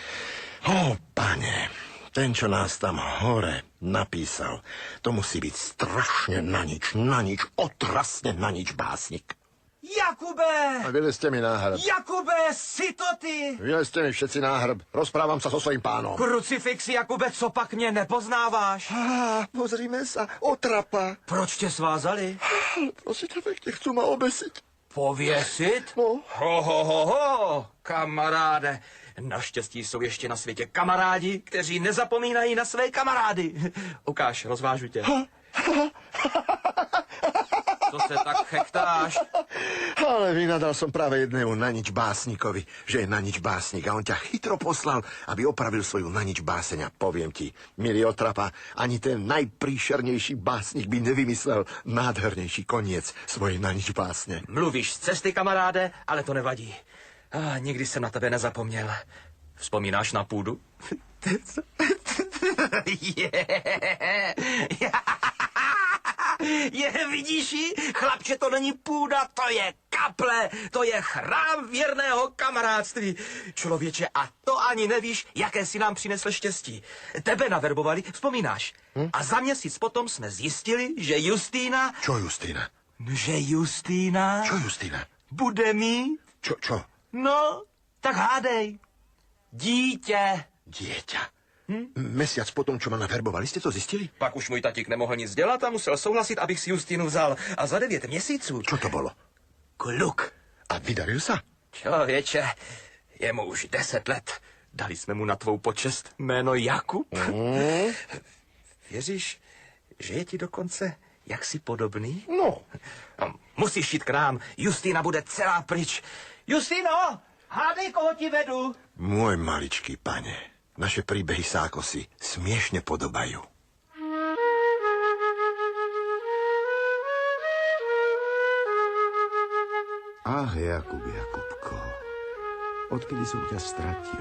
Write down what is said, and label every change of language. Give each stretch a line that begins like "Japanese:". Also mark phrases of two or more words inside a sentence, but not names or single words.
Slovak: Pane, ten, čo nás tam hore napísal, to musí byť strašne na nič, otrasne na nič básnik. Jakube! A vylezte mi náhrb. Jakube, si to ty? Vylezte mi všetci náhrb. Rozprávam sa so svojím pánom. Krucifix,
Czech: Jakube, co pak mě nepoznáváš?
Slovak: Pozrime sa, otrapa.
Czech: Proč tě svázali?
Slovak: Prosím ťa pekne, chcú ma obesiť.
Czech: Pověsit? No. Ho, kamaráde. Naštěstí jsou ještě na světě kamarádi, kteří nezapomínají na své kamarády. Ukáž, rozvážu tě. Co se tak chechtáš?
Slovak: Ale vynadal som práve jednému na nič básnikovi, že je na nič básnik a on ťa chytro poslal, aby opravil svoju na nič báseň. A poviem ti, milý otrapa, ani ten najpríšernejší básnik by nevymyslel nádhernejší koniec svojej na nič básne.
Czech: Mluvíš z cesty, kamaráde, ale to nevadí. Nikdy jsem na tebe nezapomněl. Vzpomínáš na půdu? Vidíš ji? Chlapče, to není půda, to je kaple, to je chrám věrného kamarádství. Člověče, a to ani nevíš, jaké si nám přinesl štěstí. Tebe naverbovali, vzpomínáš? A za měsíc potom jsme zjistili, že Justýna...
Slovak: Čo Justýna?
Czech: Že Justýna...
Slovak: Čo Justýna?
Czech: Bude mít...
Slovak: Čo?
Czech: No, tak hádej. Dítě.
Slovak: Dieťa. Mesiac potom, čo ma naverbovali, ste to zistili?
Czech: Pak už můj tatík nemohl nic dělat a musel souhlasit, abych si Justinu vzal. A za 9 měsíců... Čo to bolo? Kluk. A vydaril sa? Člověče, je mu už 10 let. Dali jsme mu na tvou počest jméno Jakub. Věříš, že je ti dokonce jaksi podobný? No. Musíš jít k nám. Justina bude celá pryč. Justino, hádej, koho ti vedu.
Slovak: Môj maličký pane, naše príbehy sa ako si smiešne podobajú. Jakubko, odkedy som ťa stratil?